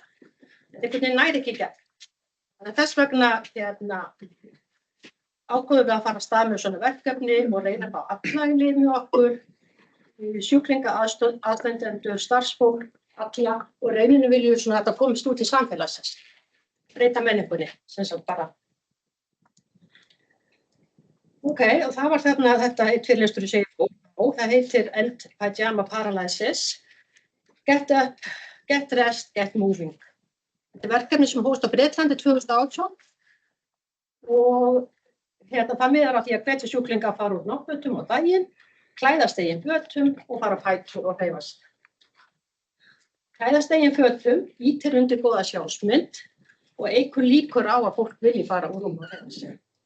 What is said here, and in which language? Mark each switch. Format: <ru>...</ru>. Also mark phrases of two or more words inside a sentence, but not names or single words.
<is>Einhvern veginn næri ekki gegn. Þannig að þess vegna ákveðum við að fara af stað með svona verkefni og reyna að fá alla í lið með okkur, sjúklinga, aðstandendur, starfsfólk, alla og reyninu viljum við svona að þetta komist út í samfélagsins. Breyta menningunni, sem sagt bara. Ok, og það var þetta eitt fyrirlestur í segja og það heitir End Pajama Paralysis, Get Up, Get Rest, Get Moving. Þetta er verkefni sem hófst á Bretlandi 2018 og það miðar að því að hvetja sjúklinga að fara úr náttfötum á daginn klæðast eigin fötum og fara á fætur og hreyfa sig. Klæðast eigin fötum ýtir undir góða sjálfsmynd og eykur líkur á að fólk vilji fara úr rúmi og hreyfa sig.</is>